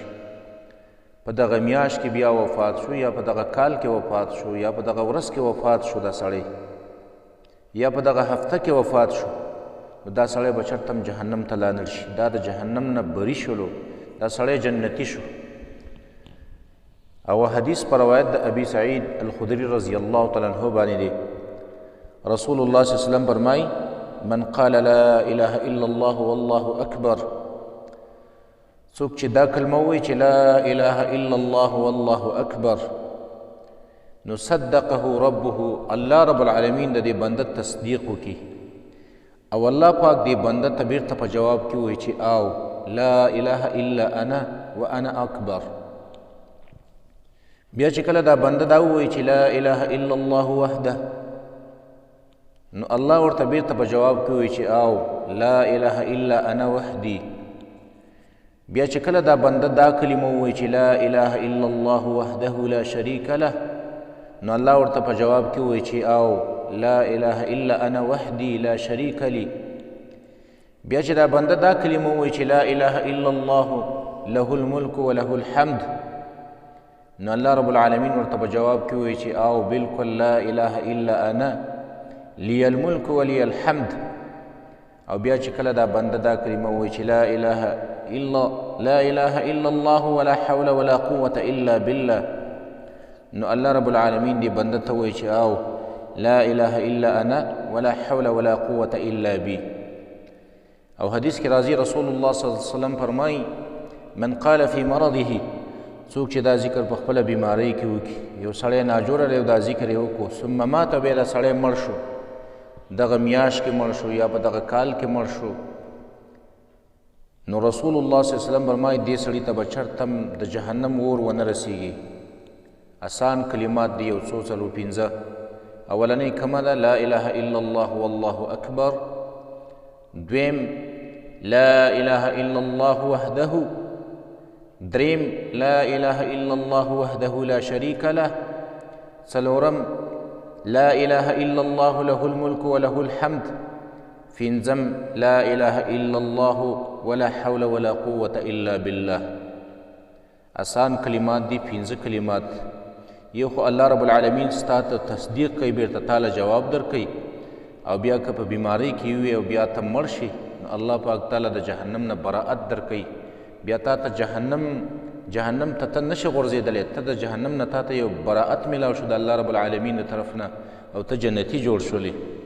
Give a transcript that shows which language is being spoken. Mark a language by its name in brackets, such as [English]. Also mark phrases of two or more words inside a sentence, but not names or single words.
[Pashto] په دغه میاشت کې بیا وفات شو یا په دغه کال کې وفات شو یا په دغه ورځ کې وفات شو دا سړی یا په دغه هفته کې وفات شو نو دا سړی به چرته هم جهنم ته لاندړ شي. دا د جهنم نه بری شولو، دا سړی جنتی شو. او حدیث پر روایت د ابي سعید الخدری [Arabic] رضی الله تعالی عنہ [Pashto] باندې دی. رسول الله [Arabic] صلی الله علیه وسلم [Pashto] فرمایي [Arabic] من قال لا اله الا الله والله اکبر، [Pashto] څوک چې دا کلمه وایي چې [Arabic] لا اله الا الله والله اکبر [Pashto] نو [Arabic] صدقه ربه، الله رب العالمین [Pashto] د دې بنده تصدیق وکړي او الله پاک دې بنده ته بیرته په جواب کې وایي چې او [Arabic] لا اله الا انا وانا اکبر. [Pashto] بیا چې کله دا بنده دا ووایي چې [Arabic] لا اله الا الله وحده [Pashto] نو الله ورته بیرته په جواب کې وایي چې او [Arabic] لا اله الا انا وحدي. [Pashto] بیا چې کله دا بنده دا کلمه ووایي چې [Arabic] لا اله الا الله وحده لا شریک له [Pashto] نو الله ورته په جواب کې وایي چې او [Arabic] لا اله الا انا وحدي لا شریک لي. [Pashto] بیا چې دا بنده دا کلمه وایي چې [Arabic] لا اله الا الله له الملک وله الحمد [Pashto] نو [Arabic] الله رب العالمین [Pashto] ورته په جواب کې وایي چې او بالکل [Arabic] لا اله الا انا لی الملک ولی الحمد. [Pashto] او بیا چې کله دا بنده دا کلمه وایي چې [Arabic] لا اله الا الله ولا حول ولا قوة الا بالله [Pashto] نو [Arabic] الله رب العالمین [Pashto] دې بنده ته وایي چې او [Arabic] لا اله الا انا ولا حول ولا قوة الا بي. [Pashto] او حدیث کې راځي رسول الله [Arabic] صلی الله علیه وسلم [Pashto] فرمایي [Arabic] من قال في مرضه، [Pashto] څوک چې دا ذکر په خپله بیمارۍ کې وکړي، یو سړی ناجوړه دی او دا ذکر یې وکړو [Arabic] ثم مات [Pashto] بیا دا سړی مړ شو، دغه میاشت کې مړ شو یا په دغه کال کې مړ شو نو رسول الله [Arabic] صلی الله علیه وسلم [Pashto] فرمایي دې سړي ته به چرته هم د جهنم اور ونه رسیږي. آسان کلمات دی یو څو څلور پنځه. اولنۍ کمه ده [Arabic] لا اله الا الله والله اکبر، [Pashto] دویم [Arabic] لا اله الا الله وحده، [Pashto] دریم [Arabic] لا اله الا الله وحده لا شریک له، [Pashto] څلورم [Arabic] لا اله الا الله له الملك وله الحمد، [Pashto] پنځم [Arabic] لا اله الا الله ولا حول ولا قوة الا بالله. [Pashto] آسان کلمات دي، پنځه کلمات. یو خو [Arabic] الله رب العالمین [Pashto] ستا ته تصدیق کوي، بیرته تاله جواب درکوي او بیا که په بیمارۍ کې وي او بیا ته مړ شي نو الله پاک تعالی د جهنم نه براءت درکوي. بیا تا ته جهنم ته ته نشي غورځېدلی، ته د جهنم نه تا ته یو براءت میلاو شو د [Arabic] الله رب العالمین [Pashto] د طرف نه او ته جنتي جوړ شولې.